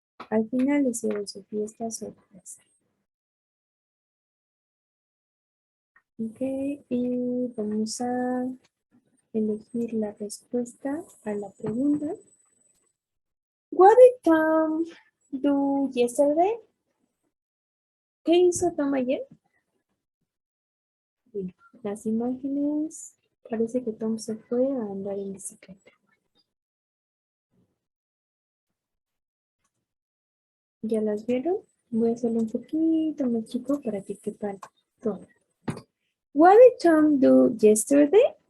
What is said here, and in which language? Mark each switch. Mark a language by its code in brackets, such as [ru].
[es] Al final hicieron su fiesta sorpresa. Ok, y vamos a elegir la respuesta a la pregunta. [en] What did Tom do yesterday? [es] ¿Qué hizo Tom ayer? Las imágenes, parece que Tom se fue a andar en bicicleta. ¿Ya las vieron? Voy a hacerlo un poquito más chico para que quepan todo. [en] What did Tom do yesterday?